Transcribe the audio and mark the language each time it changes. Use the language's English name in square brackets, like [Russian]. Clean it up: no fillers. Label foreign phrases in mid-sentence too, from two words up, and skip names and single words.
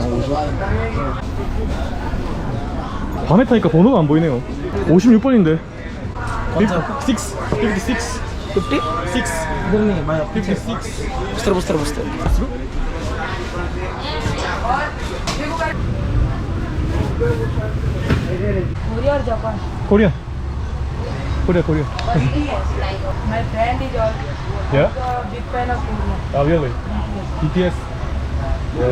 [Korean] 밤에 타니까 번호가 안 보이네요. 56번인데. 56. 56. 50? 6. [Hindi] इधर नहीं भाई 56. बस [English] Korea or Japan? Korea. My friend is also Yeah? a big fan of Korea. Oh, really? BTS? Yeah.